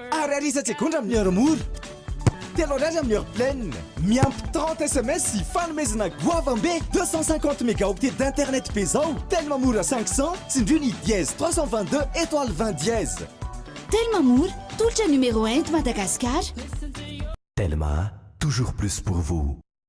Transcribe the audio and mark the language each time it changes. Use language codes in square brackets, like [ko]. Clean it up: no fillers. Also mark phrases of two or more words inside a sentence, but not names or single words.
[mg] ariary isa-tsegondra amin'ny heure mora telo ariary amin'ny [fr] heure pleine [mg] miampy 30 SMS sy fanomezana goavambe 250 [fr] mégaoctets d'internet [mg] be zao tellement mora 500 tsindriny dièse 322 étoile 20 dièse tellement mora tolotra [fr] numéro 1 de Madagascar tellement toujours plus pour vous.